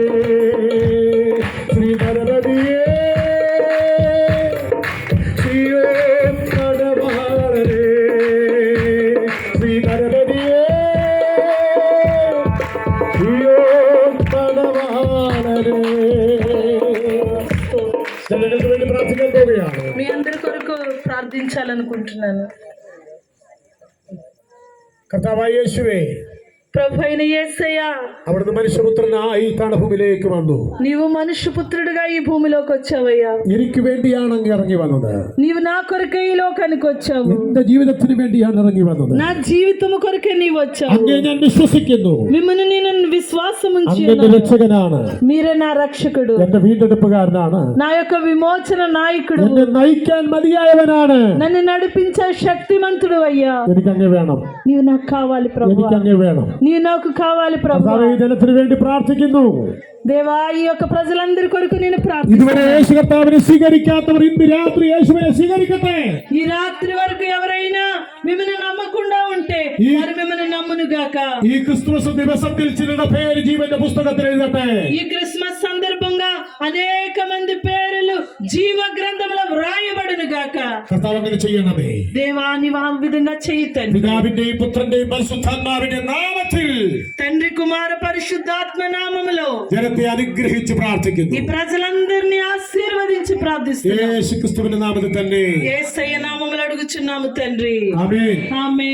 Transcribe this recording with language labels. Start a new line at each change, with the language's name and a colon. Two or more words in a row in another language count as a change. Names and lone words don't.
Malayalam: ശ്രീ നരപതിയേ ശ്രീയോൻ മണവാളനേ. ശ്രീ നരപതിയേ ശ്രീയോൻ മണവാളനേ. ചിലർക്ക് വേണ്ടി പ്രാർത്ഥിക്കാൻ പോവുകയാണ്.
Telugu: మీ అందరి కొరకు ప్రార్థించాలనుకుంటున్నాను.
Malayalam: കർത്താവായ യേശുവേ,
Telugu: ప్రభు అయిన యేసయ్యా,
Malayalam: അവിടുന്ന് മനുഷ്യപുത്രനായി തണഭൂമിയിലേക്ക് വന്നു.
Telugu: నీవు మనుష్యపుత్రుడిగా ఈ భూమిలోకి వచ్చావయ్యా.
Malayalam: എനിക്ക് വേണ്ടിയാണ് അങ്ങ് ഇറങ്ങി വന്നത്.
Telugu: నీవు నా కొరకే ఈ లోకానికి వచ్చావు.
Malayalam: എന്റെ ജീവിതത്തിന് വേണ്ടിയാണ് ഇറങ്ങി വന്നത്.
Telugu: నా జీవితము కొరకే నీవు వచ్చావు.
Malayalam: അങ്ങേ ഞാൻ വിശ്വസിക്കുന്നു.
Telugu: మిమ్మల్ని నేను విశ్వాసం ఉంచి
Malayalam: അങ്ങ് എന്റെ രക്ഷകനാണ്.
Telugu: మీరే నా రక్షకుడు,
Malayalam: എന്റെ വീണ്ടെടുപ്പുകാരനാണ്.
Telugu: నా యొక్క విమోచన నాయకుడు,
Malayalam: എന്നെ നയിക്കാൻ മതിയായവനാണ്.
Telugu: నన్ను నడిపించే శక్తిమంతుడు అయ్యా.
Malayalam: എനിക്ക് അങ്ങ് വേണം.
Telugu: నీవు నాకు కావాలి ప్రభు,
Malayalam: എനിക്ക് അങ്ങ് വേണം.
Telugu: నీవు నాకు కావాలి ప్రభు.
Malayalam: കർത്താവേ, ഈ ജനത്തിന് വേണ്ടി പ്രാർത്ഥിക്കുന്നു.
Telugu: దేవా, ఈ యొక్క ప్రజలందరి కొరకు నేను
Malayalam: ഇതുവരെ
Telugu: ప్రార్థిస్తున్నాను.
Malayalam: യേശു കർത്താവിനെ സ്വീകരിക്കാത്തവർ ഇന്ന് രാത്രി യേശുവിനെ സ്വീകരിക്കട്ടെ.
Telugu: ఈ రాత్రి వరకు ఎవరైనా మిమ్మల్ని నమ్మకుండా ఉంటే వారు మిమ్మల్ని నమ్మును గాక.
Malayalam: ഈ ക്രിസ്തുമസ് ദിവസത്തിൽ ചിലരുടെ പേര് ജീവന്റെ പുസ്തകത്തിൽ എഴുതട്ടെ.
Telugu: ఈ క్రిస్మస్ సందర్భంగా అనేక మంది పేర్లు జీవ గ్రంథంలో వ్రాయబడును గాక.
Malayalam: കർത്താവ് അങ്ങനെ ചെയ്യണമേ.
Telugu: దేవా, నీవు ఆ విధంగా చేయి తండ్రి.
Malayalam: പിതാവിന്റെയും പുത്രന്റെയും പരിശുദ്ധാത്മാവിന്റെ നാമത്തിൽ
Telugu: తండ్రి, కుమార, పరిశుద్ధాత్మ నామములో
Malayalam: ജനത്തെ അനുഗ്രഹിച്ച് പ്രാർത്ഥിക്കുന്നു.
Telugu: ఈ ప్రజలందరినీ ఆశీర్వదించి ప్రార్థిస్తున్నాను.
Malayalam: യേശു ക്രിസ്തുവിന്റെ നാമത്തിൽ തന്നെ.
Telugu: యేసయ్య నామములో అడుగుచున్నాము తండ్రి.
Malayalam: ആമേൻ.
Telugu: ఆమేన్.